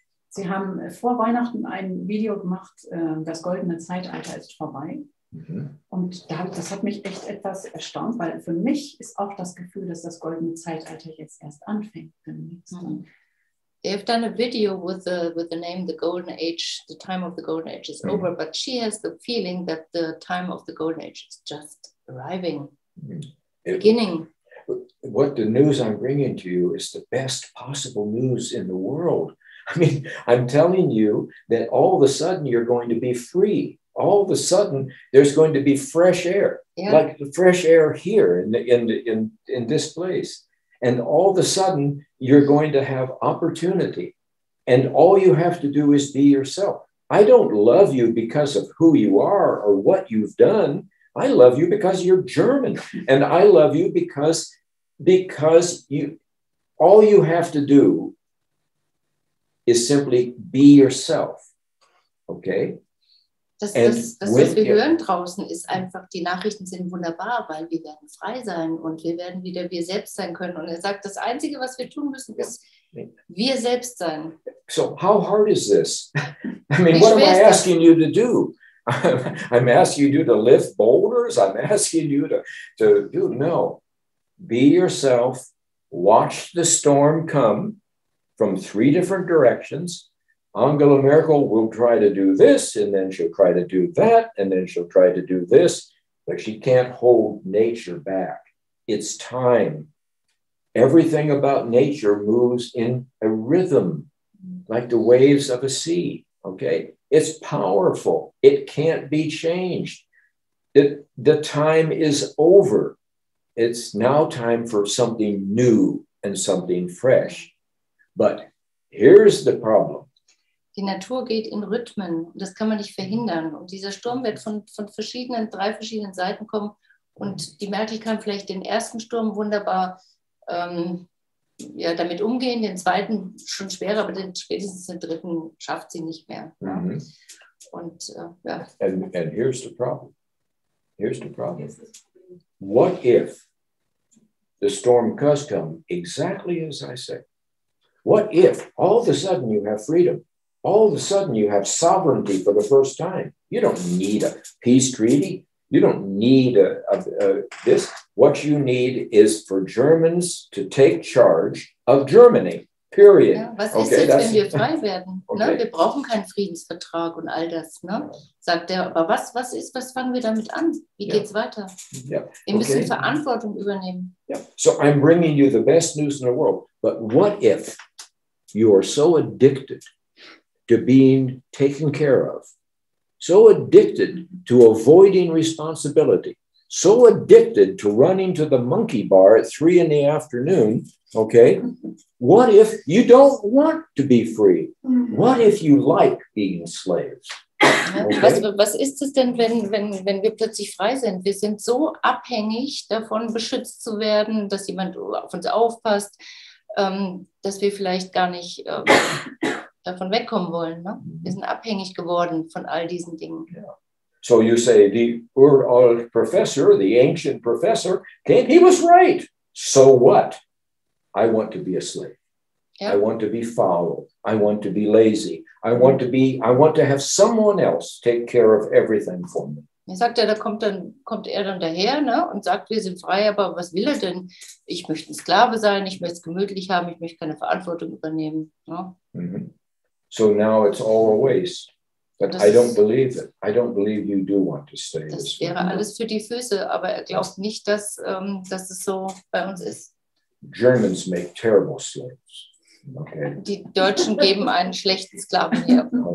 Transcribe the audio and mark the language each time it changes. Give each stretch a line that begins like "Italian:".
German: Sie haben vor Weihnachten ein Video gemacht, das goldene Zeitalter ist vorbei. Und das hat mich echt etwas erstaunt, weil für mich ist auch das Gefühl, dass das goldene Zeitalter jetzt erst anfängt.
English: They've done a video with the name The Golden Age, the time of the Golden Age is over, but she has the feeling that the time of the Golden Age is just arriving, beginning. What the news I'm bringing to you is the best possible news in the world. I mean, I'm telling you that all of a sudden you're going to be free. All of a sudden there's going to be fresh air, like the fresh air here in this place. And all of a sudden you're going to have opportunity. And all you have to do is be yourself. I don't love you because of who you are or what you've done. I love you because you're German. And I love you because all you have to do is simply be yourself. Okay?
German: Das, was wir hören draußen, ist einfach, die Nachrichten sind wunderbar, weil wir werden frei sein und wir werden wieder wir selbst sein können. Und er sagt, das Einzige, was wir tun müssen, ist wir selbst sein.
English: So how hard is this? I mean, what am I asking you to do? I'm asking you to lift boulders? I'm asking you to do, no. Be yourself, watch the storm come from 3 different directions. Angela Merkel will try to do this, and then she'll try to do that, and then she'll try to do this, but she can't hold nature back. It's time. Everything about nature moves in a rhythm, like the waves of a sea, okay? It's powerful. It can't be changed. The time is over. It's now time for something new and something fresh. But here's the problem.
German: Die Natur geht in Rhythmen und das kann man nicht verhindern. Und dieser Sturm wird von 3 verschiedenen Seiten kommen. Und die Merkel kann vielleicht den ersten Sturm wunderbar damit umgehen, den zweiten schon schwerer, aber spätestens den dritten schafft sie nicht mehr. Ja? Und,
English: And here's the problem. Here's the problem. What if the storm does come exactly as I say? What if all of a sudden you have freedom? All of a sudden you have sovereignty for the first time. You don't need a peace treaty. You don't need this. What you need is for Germans to take charge of Germany. Period.
German: Ja, was ist jetzt, wenn wir frei werden? Okay. Ne? Wir brauchen keinen Friedensvertrag und all das. Ne? Sagt er, aber was fangen wir damit an? Wie geht's weiter? Wir müssen Verantwortung übernehmen.
English: So I'm bringing you the best news in the world. But what if you are so addicted to being taken care of, so addicted to avoiding responsibility, so addicted to running to the monkey bar at 3 p.m, okay? What if you don't want to be free? What if you like being slaves? Okay?
German: Was ist es denn, wenn wir plötzlich frei sind? Wir sind so abhängig davon, beschützt zu werden, dass jemand auf uns aufpasst, dass wir vielleicht gar nicht davon wegkommen wollen. Ne? Wir sind abhängig geworden von all diesen Dingen.
English: So you say, the professor, the ancient professor, he was right. So what? I want to be a slave. I want to be foul. I want to be lazy. I want to have someone else take care of everything for me.
German: Er sagt da kommt er dann daher, ne, und sagt, wir sind frei, aber was will er denn? Ich möchte ein Sklave sein, ich möchte es gemütlich haben, ich möchte keine Verantwortung übernehmen. Ne?
English: So now it's all a waste. But I don't believe it. I don't believe you do want to stay this way.
German: Das wäre alles für die Füße, aber er glaubt nicht, dass es so bei uns ist.
English: Germans make terrible slaves. Okay.
German: Die Deutschen geben einen schlechten Sklaven her.